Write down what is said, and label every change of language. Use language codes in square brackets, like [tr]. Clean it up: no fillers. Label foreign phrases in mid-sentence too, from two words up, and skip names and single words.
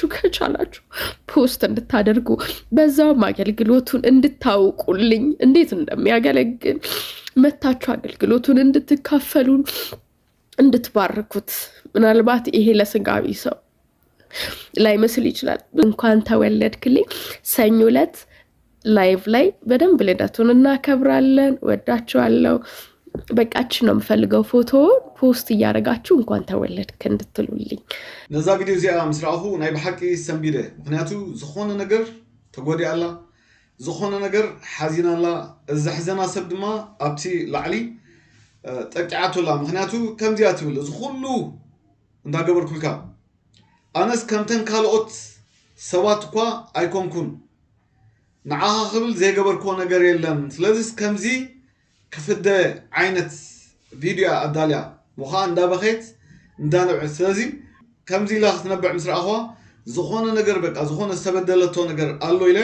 [am] ከቻላችሁ ፖስት እንድታደርጉ በዛውም አገልግሎቱን እንድታውቁልኝ እንዴት እንደሚያገለግል መታችሁ አገልግሎቱን እንድትካፈሉ እንድትባርኩት። ምናልባት ይሄ ለስጋዊ ሰው ላይመስል ይችላል። እንኳን ተወለድክልኝ። ሰኞ ዕለት ላይቭ ላይ በደንብ ልደቱን እናከብራለን። ወዳችኋለሁ። በቃችን ነው የምፈልገው። ፎቶ ፖስት እያደረጋችሁ እንኳን ተወለድክ እንድትሉልኝ። [ti] ነዛ ቪዲዮ እዚኣ ምስ ረኣኹ ናይ ብሓቂ ሰንቢደ። ምክንያቱ ዝኾነ ነገር ተጎዲኣላ፣ ዝኾነ ነገር ሓዚናላ፣ እዚ ሕዘና ሰብ ድማ ኣብቲ ላዕሊ ጠቂዓቱላ። ምክንያቱ ከምዚኣ ትብል እዚ ኩሉ እንዳገበርኩልካ ኣነስ ከምተን ካልኦት ሰባት እኳ ኣይኮንኩን፣ ንዓኻ ክብል ዘይገበርክዎ ነገር የለን። ስለዚ ከምዚ ክፍደ ዓይነት ቪድዮ ኣዳልያ ሙኻ እንዳበኸት እንዳነብዕ ስለዚ ከምዚ ኢላ ክትነብዕ ምስ ረኣኽዋ ዝኾነ ነገር በቃ ዝኾነ ዝተበደለቶ ነገር ኣሎ ኢለ